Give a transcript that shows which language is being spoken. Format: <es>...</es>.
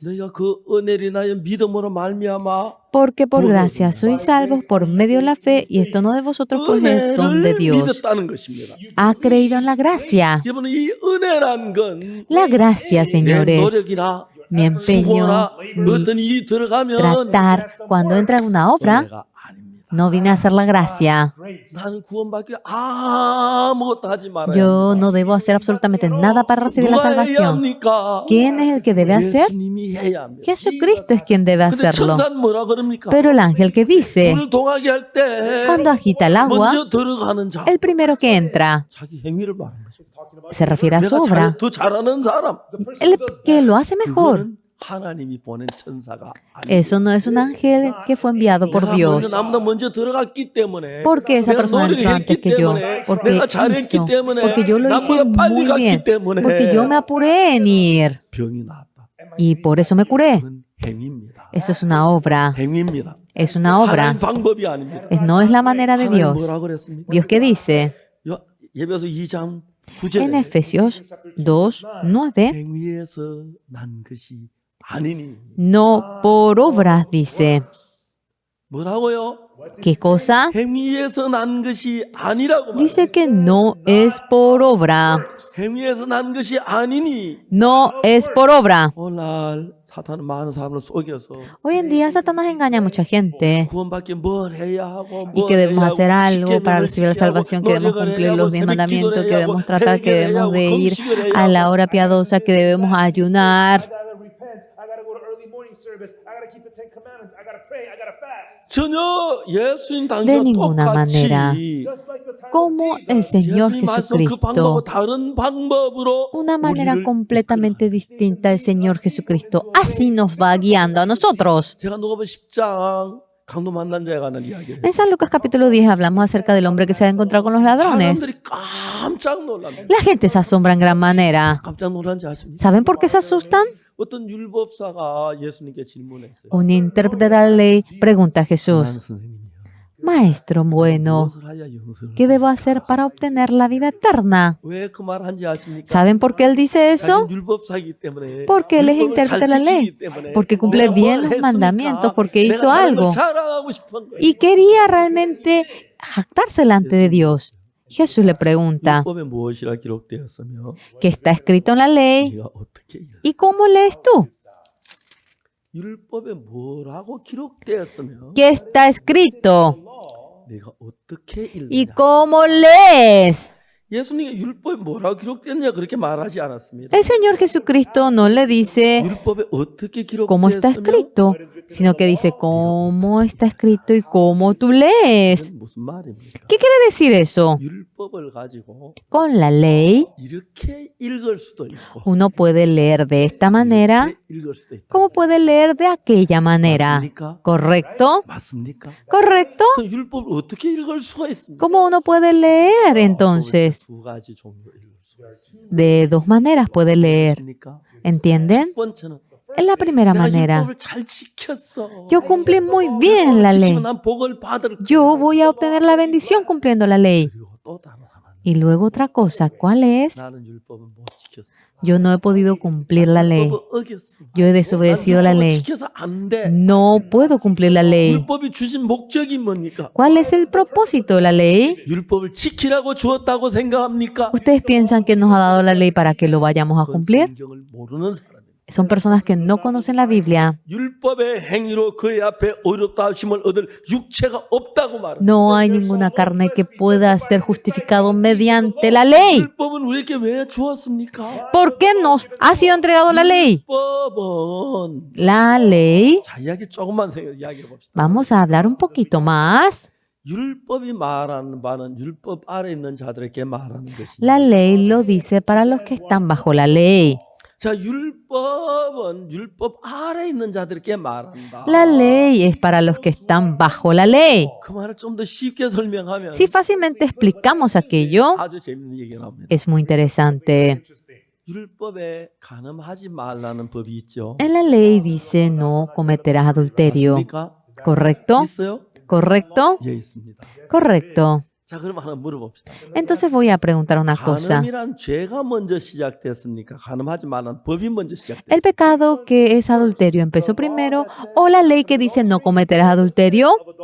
<ko>너희가 그 은혜를 인하여 믿음으로 말미암아</ko> <es>porque por gracia sois salvos por medio de la fe, y esto no de vosotros, pues es don de</es> <ko>은혜를</ko> <es>Dios.</es> <ko>믿었다는 것입니다.</ko> <es>Ha creído en la gracia.</es> <ko>여러분 이 은혜란 건</ko> <es>La gracia,</es> <ko>내</ko> <es>señores,</es> <ko>노력이나</ko> <es>mi empeño,</es> <ko>수고나</ko> <es>mi</es> <ko>어떤 일이 들어가면</ko> <es>tratar, cuando entra en una obra,</es> <ko>은혜가 아닙니다.</ko> <es>no viene a ser la gracia.</es> <ko>나는 구원받기 아무것도 하지 말아야</ko> <es>Yo</es> <ko>합니다.</ko> <es>no debo hacer absolutamente nada para recibir la</es> <ko>누가 해야</ko> <es>salvación.</es> <ko>합니까?</ko> <es>¿Quién es el que debe hacer?</es> <ko>예수님이 해야 합니다.</ko> <es>Jesucristo es quien debe</es> <ko>근데</ko> <es>hacerlo.</es> <ko>천사는 뭐라 그럽니까?</ko> <es>Pero el ángel que dice,</es> <ko>물을 동하게 할 때</ko> <es>cuando agita el agua,</es> <ko>먼저 들어가는 자</ko> <es>el primero que entra</es> <ko>자기 행위를 말하는 거죠.</ko> <es>se refiere a su</es> <ko>내가</ko> <es>obra.</es> <ko>더 잘하는 사람</ko> <es>El que lo hace mejor.</es> <ko>그거는 하나님이 보낸 천사가 아니에요.</ko> <es>Eso no es un ángel que fue enviado por</es> <ko>내가</ko> <es>Dios.</es> <ko>나보다 먼저 들어갔기 때문에</ko> <es>Porque esa</es> <ko>내가</ko> <es>persona entró antes</es> <ko>노력했기</ko> <es>que yo.</es> <ko>때문에</ko> <es>Porque</es> <ko>내가 잘했기</ko> <es>hizo.</es> <ko>때문에</ko> <es>Porque yo lo hice</es> <ko>나보다 빨리</ko> <es>muy</es> <ko>갔기</ko> <es>bien.</es> <ko>때문에</ko> <es>Porque yo me apuré en ir.</es> <ko>병이 나왔다.</ko> <es>Y por eso me curé.</es> <ko>그건 행위입니다.</ko> <es>Eso es una obra.</es> <ko>행위입니다.</ko> <es>Es una obra.</es> <ko>하나님 방법이 아닙니다.</ko> <es>No es la manera de</es> <ko>하나님</ko> <es>Dios.</es> <ko>뭐라 그랬습니까?</ko> <es>Dios que dice</es> <ko>예배서 2장</ko> <es>en</es> <ko>9절에</ko> <es>Efesios 2:9,</es> <ko>행위에서 난 것이 아니니</ko> <es>no por obras, dice.</es> <ko>뭐라고요?</ko> <es>¿Qué cosa?</es> <ko>행위에서 난 것이 아니라고 말해요.</ko> <es>Dice que no es por obra.</es> <ko>행위에서 난 것이 아니니</ko> <es>No es por obra.</es> <ko>오늘 사탄은 많은 사람을 속여서</ko> <es>Hoy en día Satanás engaña a mucha gente</es> <ko>구원받기 뭘 해야 하고</ko> <es>y</es> <ko>뭘</ko> <es>que debemos</es> <ko>해야</ko> <es>hacer</es> <ko>하고,</ko> <es>algo para</es> <ko>십계명을</ko> <es>recibir la</es> <ko>지켜야 하고,</ko> <es>salvación, que debemos</es> <ko>노력을</ko> <es>cumplir</es> <ko>해야</ko> <es>los</es> <ko>하고,</ko> <es>10</es> <ko>새벽</ko> <es>mandamientos,</es> <ko>기도를</ko> <es>que</es> <ko>해야</ko> <es>debemos</es> <ko>하고,</ko> <es>tratar, que</es> <ko>회개를 해야</ko> <es>debemos</es> <ko>하고,</ko> <es>de ir</es> <ko>금식을 해야</ko> <es>a la</es> <ko>하고.</ko> <es>hora piadosa, que debemos ayunar.</es> <en>I gotta repent. I gotta go to early morning service. I gotta keep the 10 commandments. I gotta pray. I gotta fast.</en> <ko>전혀 예수님</ko> <es>De</es> <ko>당시와</ko> <es>ninguna</es> <ko>똑같이</ko> <es>manera.</es> <en>Just like the time of</en> <es>Como el</es> <en>Jesus.</en> <es>Señor</es> <ko>예수님 말씀 그</ko> <es>Jesucristo,</es> <ko>방법은 다른 방법으로</ko> <es>una manera</es> <ko>우리를</ko> <es>completamente distinta al Señor Jesucristo. Así nos va guiando a nosotros.</es> <ko>제가 누가복음 10장 강도 만난 자에 관한 이야기를</ko> <es>En San Lucas capítulo 10 hablamos acerca del hombre que se ha encontrado con los ladrones.</es> <ko>사람들이 깜짝 놀랍니다.</ko> <es>La gente se asombra en gran manera.</es> <ko>깜짝 놀란지 아십니까?</ko> <es>¿Saben por qué se asustan?</es> <ko>어떤 율법사가 예수님께 질문했어요.</ko> <es>Un intérprete de la ley pregunta a</es> <ko>난</ko> <es>Jesús,</es> <ko>선생님이요.</ko> <es>Maestro bueno,</es> <ko>무엇을 하야 영생을?</ko> <es>¿qué debo hacer para obtener la vida eterna?</es> <ko>왜 그 말 한지 아십니까?</ko> <es>¿Saben por qué él dice eso?</es> <ko>자기 율법사이기 때문에.</ko> <es>Porque él es</es> <ko>율법을</ko> <es>intérprete</es> <ko>잘</ko> <es>de la ley,</es> <ko>지키기 때문에.</ko> <es>porque cumple</es> <ko>내가</ko> <es>bien</es> <ko>뭘</ko> <es>los</es> <ko>했습니까?</ko> <es>mandamientos, porque</es> <ko>내가</ko> <es>hizo</es> <ko>삶을</ko> <es>algo</es> <ko>자랑하고 싶은 거예요.</ko> <es>y quería realmente jactarse delante de Dios. Jesús le pregunta,</es> <ko>율법에 무엇이라 기록되었으며</ko> <es>¿qué está escrito en la ley?</es> <ko>네가 어떻게 읽어?</ko> <es>¿Y cómo lees tú?</es> <ko>율법에 뭐라고 기록되었으며</ko> <es>¿Qué está escrito?</es> <ko>네가 어떻게</ko> <es>¿Y</es> <ko>읽느냐?</ko> <es>cómo lees?</es> <ko>예수님이 율법에 뭐라고 기록되었냐 그렇게 말하지 않았습니다.</ko> <es>El Señor Jesucristo no le dice</es> <ko>율법에 어떻게</ko> <es>cómo está</es> <ko>기록되었으며</ko> <es>escrito, sino que dice cómo está escrito y cómo tú lees.</es> <ko>그건 무슨 말입니까?</ko> <es>¿Qué quiere decir eso?</es> <ko>율법을 가지고</ko> <es>Con la ley</es> <ko>이렇게 읽을 수도 있고</ko> <es>uno puede leer de esta manera</es> <ko>이렇게 읽을 수도 있다.</ko> <es>como puede leer de aquella manera.</es> <ko>맞습니까?</ko> <es>¿Correcto?</es> <ko>맞습니까?</ko> <es>¿Correcto?</es> <ko>그럼 율법을 어떻게 읽을 수가 있습니까?</ko> <es>¿Cómo uno puede leer entonces?</es> <ko>두 가지 종류로 읽을 수가 있습니다.</ko> <es>De dos maneras puede leer.</es> <ko>맞습니까?</ko> <es>¿Entienden?</es> <ko>첫 번째는</ko> <es>Es la primera</es> <ko>내가</ko> <es>manera.</es> <ko>율법을 잘 지켰어.</ko> <es>Yo cumplí muy bien la ley.</es> <ko>지키면 난 복을 받을 거야.</ko> <es>Yo voy a obtener la bendición cumpliendo la ley.</es> <ko>그리고 또 다른 하나.</ko> <es>Y luego otra cosa, ¿cuál es?</es> <ko>나는 율법을 못 지켰어.</ko> <es>Yo no he podido cumplir la ley.</es> <ko>율법을 어겼어.</ko> <es>Yo he desobedecido</es> <ko>난</ko> <es>la</es> <ko>율법을</ko> <es>ley.</es> <ko>지켜서 안 돼.</ko> <es>No puedo cumplir la ley.</es> <ko>율법이 주신 목적이 뭡니까?</ko> <es>¿Cuál es el propósito de la ley?</es> <ko>율법을 지키라고 주었다고 생각합니까?</ko> <es>¿Ustedes piensan que nos ha dado la ley para que lo vayamos a</es> <ko>그건</ko> <es>cumplir?</es> <ko>성경을 모르는 사람입니다.</ko> <es>Son personas que no conocen la Biblia.</es> <ko>율법의 행위로 그의 앞에 의롭다 하심을 얻을 육체가 없다고 말합니다.</ko> <es>No hay ninguna carne que pueda ser justificado mediante la ley.</es> <ko>율법은 우리에게 왜 주었습니까?</ko> <es>¿Por qué nos ha sido entregado la ley?</es> <ko>율법은</ko> <es>La ley,</es> <ko>자 이야기 조금만 이야기해 봅시다.</ko> <es>vamos a hablar un poquito más.</es> <ko>율법이 말하는 바는 율법 아래 있는 자들에게 말하는 것입니다.</ko> <es>La ley lo dice para los que están bajo la ley.</es> <ko>자 율법은 율법 아래 있는 자들에게 말한다.</ko> <es>La ley es para los que están bajo la ley.</es> <ko>그 말을 좀 더 쉽게 설명하면</ko> <es>Si fácilmente explicamos aquello,</es> <ko>아주 재밌는 얘기가 나옵니다.</ko> <es>es muy interesante.</es> <ko>율법에 간음하지 말라는 법이 있죠.</ko> <es>En la ley dice no cometerás adulterio.</es> <ko>맞습니까?</ko> <es>¿Correcto?</es> <ko>있어요?</ko> <es>¿Correcto?</es> <ko>예, 있습니다.</ko> <es>Correcto.</es> <ko>자, 그럼 하나 물어봅시다.</ko> <es>Entonces voy a preguntar una cosa.</es> <ko>간음이란 죄가 먼저 시작됐습니까? 간음하지 말라는 법이 먼저 시작됐습니까?</ko> <es>¿El pecado que es adulterio empezó primero o la ley que dice no cometerás adulterio?</es>